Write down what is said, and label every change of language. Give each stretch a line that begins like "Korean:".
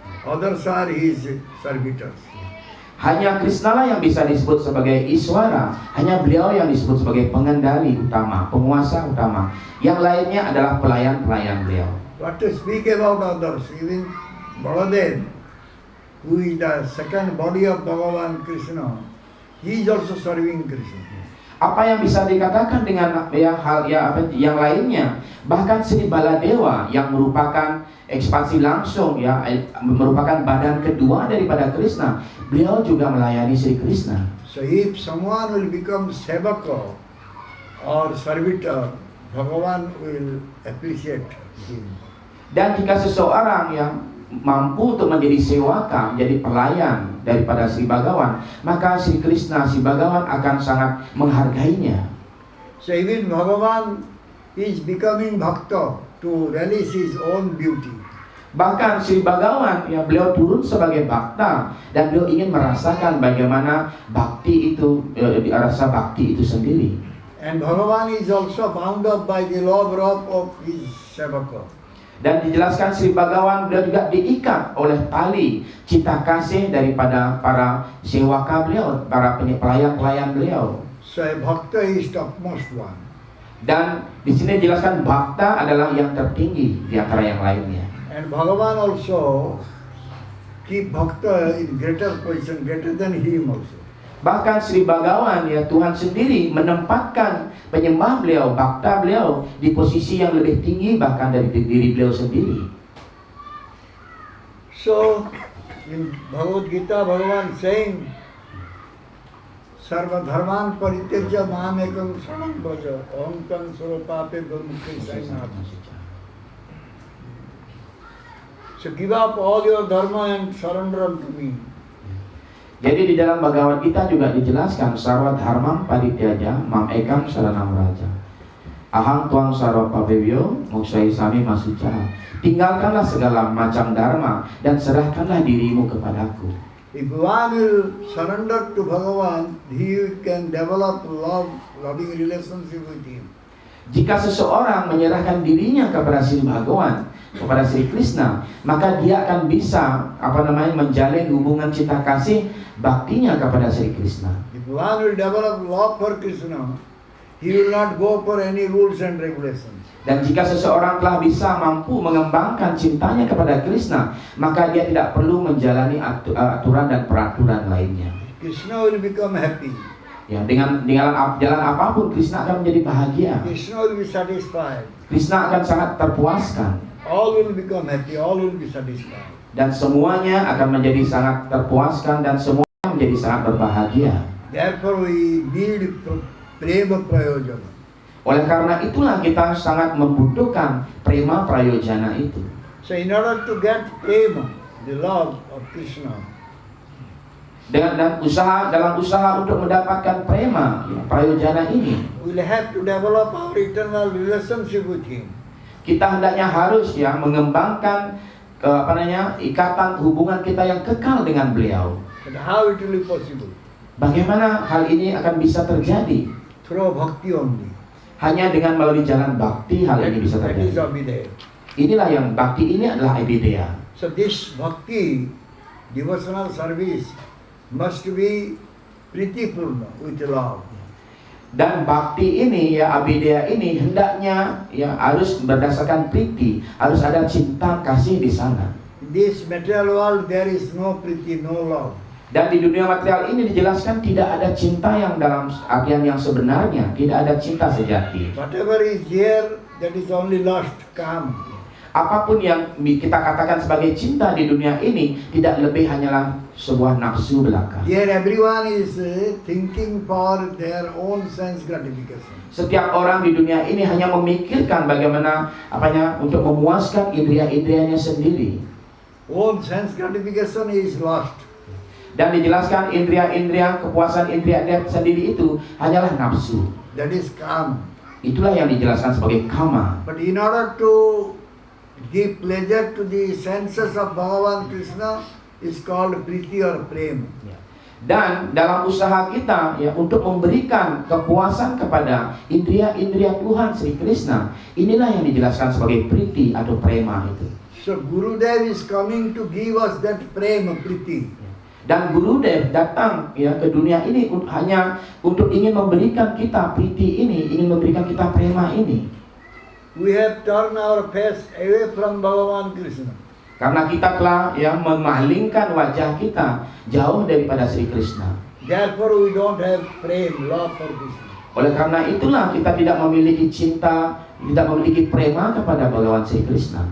English: Others are his servitors.
Indonesian: Hanya Krishna lah yang bisa disebut sebagai Iswara. Hanya beliau yang disebut sebagai pengendali utama, penguasa utama. Yang lainnya adalah pelayan-pelayan beliau.
English: What to speak about others? Even Baladev, who is the second body of Bhagavan Krishna, he is also serving Krishna.
Indonesian: Apa yang bisa dikatakan dengan yang lainnya? Bahkan Sri Baladewa yang merupakan ekspansi langsung merupakan badan kedua daripada Krishna, beliau juga melayani Sri Krishna.
English: So if someone will become sevaka or servitor, Bhagavan will appreciate him.
Indonesian: Dan jika seseorang yang mampu untuk menjadi sewaka, menjadi pelayan daripada Sri Bhagawan, maka Sri Krishna, Sri Bhagawan akan sangat menghargainya.
English: So even Bhagavan is becoming bhakta to relish his own beauty.
Indonesian: Bahkan Sri Bhagawan beliau turun sebagai bhakta dan beliau ingin merasakan bagaimana bakti itu, rasa bakti itu sendiri.
English: And Bhagavan is also bound up by the love of his sevaka.
Indonesian: Dan dijelaskan Sri Bhagawan beliau juga diikat oleh tali cinta kasih daripada para sewaka beliau, para pelayan-pelayan beliau.
English: So a bhakta is topmost one.
Indonesian: Dan di sini dijelaskan bhakta adalah yang tertinggi di antara yang lainnya.
English: And Bhagavan also keep bhakta in greater position, greater than him also.
Indonesian: Bahkan Sri Bhagawan Tuhan sendiri menempatkan penyembah beliau, bhakta beliau di posisi yang lebih tinggi bahkan dari diri beliau sendiri.
English: So in Bhagavad Gita, Bhagavan saying,
Sanskrit: Sarva dharman parityajya mam ekam saranam bhaja om tam surapape gurmukhe sainati.
English: So give up all your dharma and surrender unto me.
Indonesian: Jadi di dalam Bhagavad Gita juga dijelaskan
Sanskrit: sarwa dharmam parityaja mam ekam saranam raja. Ahang tuang sarwa pabevyo moksai sami masuca.
Indonesian: Tinggalkanlah segala macam dharma dan serahkanlah dirimu kepadaku.
English: If one will surrender to Bhagavan, he can develop loving relationship with him.
Indonesian: Jika seseorang menyerahkan dirinya kepada Sri Bhagawan, kepada Sri Krishna, maka dia akan bisa menjalin hubungan cinta kasih baktinya kepada Sri Krishna.
English: If one will develop love for Krishna, he will not go for any rules and regulations.
Indonesian: Dan jika seseorang telah bisa mampu mengembangkan cintanya kepada Krishna, maka dia tidak perlu menjalani aturan dan peraturan lainnya.
English: Krishna will become happy.
Indonesian: Ya, dengan jalan apapun Krishna akan menjadi bahagia.
English: Krishna will be satisfied.
Indonesian: Krishna akan sangat terpuaskan.
English: All will become happy, all will be satisfied.
Indonesian: Dan semuanya akan menjadi sangat terpuaskan dan semuanya menjadi sangat berbahagia.
English: Therefore we need prema prayojana.
Indonesian: Oleh karena itulah kita sangat membutuhkan prema prayojana itu.
English: So in order to get prema, the love of Krishna,
Indonesian: dalam usaha untuk mendapatkan prema prayojana ini,
English: we will have to develop our eternal relationship with him.
Indonesian: Kita hendaknya harus mengembangkan ikatan hubungan kita yang kekal dengan beliau.
English: And how it will be possible?
Indonesian: Bagaimana hal ini akan bisa terjadi?
English: Through bhakti only.
Indonesian: Hanya dengan melalui jalan bakti hal ini bisa
English: That is
Indonesian: terjadi.
English: Abhidheya.
Indonesian: Inilah yang bakti ini adalah Abhidheya.
English: So this bhakti, devotional service, must be pritipurna with love.
Indonesian: Dan bakti ini ya Abhidheya ini hendaknya ya harus berdasarkan priti, harus ada cinta kasih di sana.
English: In this material world there is no priti, no love.
Indonesian: Dan di dunia material ini dijelaskan tidak ada cinta yang dalam artian yang sebenarnya, tidak ada cinta sejati.
English: Whatever is here, that is only lust, kam.
Indonesian: Apapun yang kita katakan sebagai cinta di dunia ini tidak lebih hanyalah sebuah nafsu belaka.
English: Here everyone is thinking for their own sense gratification.
Indonesian: Setiap orang di dunia ini hanya memikirkan bagaimana untuk memuaskan indria-indrianya sendiri.
English: Own sense gratification is lust.
Indonesian: Dan dijelaskan indria-indria, kepuasan indria-indria sendiri itu hanyalah nafsu.
English: That is kam.
Indonesian: Itulah yang dijelaskan sebagai kama.
English: But in order to give pleasure to the senses of Bhagavan Krishna is called priti or prema.
Indonesian: Dan dalam usaha kita ya untuk memberikan kepuasan kepada indria-indria Tuhan Sri Krishna, inilah yang dijelaskan sebagai priti atau prema itu.
English: So Gurudev is coming to give us that prema, priti.
Indonesian: Dan Gurudev datang ya ke dunia ini hanya untuk ingin memberikan kita priti ini, ingin memberikan kita prema ini.
English: We have turned our face away from Bhagavan Krishna.
Indonesian: Karena kita telah ya memalingkan wajah kita jauh daripada Sri Krishna.
English: Therefore we don't have prema, love for Krishna.
Indonesian: Oleh karena itulah kita tidak memiliki cinta, tidak memiliki prema kepada Bhagavan Sri Krishna.